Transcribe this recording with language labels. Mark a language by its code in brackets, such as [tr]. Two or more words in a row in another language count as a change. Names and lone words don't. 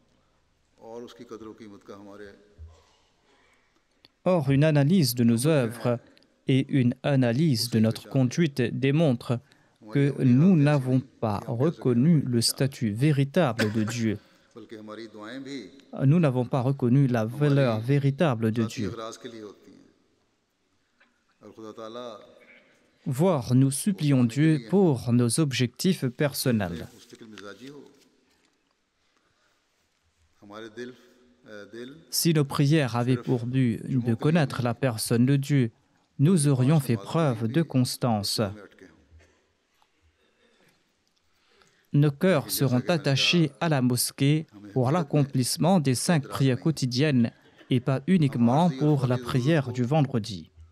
[fr] Or, une analyse de nos œuvres et une analyse de notre conduite démontrent que nous n'avons pas reconnu le statut véritable de Dieu. Nous n'avons pas reconnu la valeur véritable de Dieu. [ur] اور خدا تعالیٰ [fr] voire nous supplions Dieu pour nos objectifs personnels. [ur] مستقل مزاجی ہو، ہمارے دل [fr] Si nos prières avaient pour but de connaître la personne de Dieu, nous aurions fait preuve de constance. Nos cœurs seront attachés à la mosquée pour l'accomplissement des 5 prières quotidiennes et pas uniquement pour la prière du vendredi.